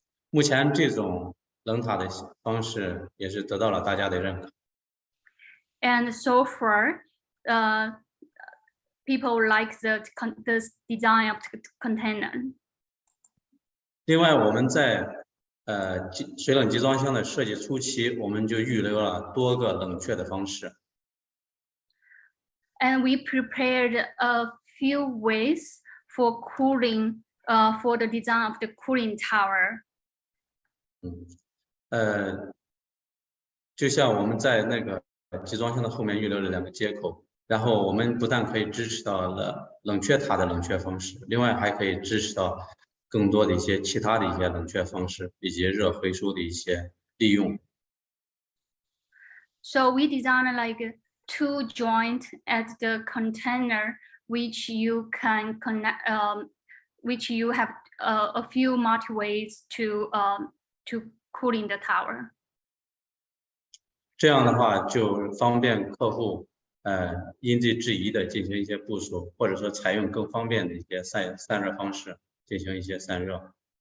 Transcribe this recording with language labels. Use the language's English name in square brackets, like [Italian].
[Chinese] 目前这种冷塔的方式也是得到了大家的认可。 [English] And so far, people like the design of the container. [Chinese] 另外，我们在水冷集装箱的设计初期，我们就预留了多个冷却的方式。 [English] And we prepared a few ways for cooling, for the design of the cooling tower. [Chinese] 就像我们在那个集装箱的后面预留了2个接口，然后我们不但可以支持到冷却塔的冷却方式，另外还可以支持到更多的一些其他的一些冷却方式以及热回收的一些利用。 [English] So we designed like 2 joint at the container, which you can connect, which you have a few multi ways to cooling the tower. [Chinese] 这样的话就方便客户因地制宜的进行一些部署，或者说采用更方便的一些散热方式进行一些散热。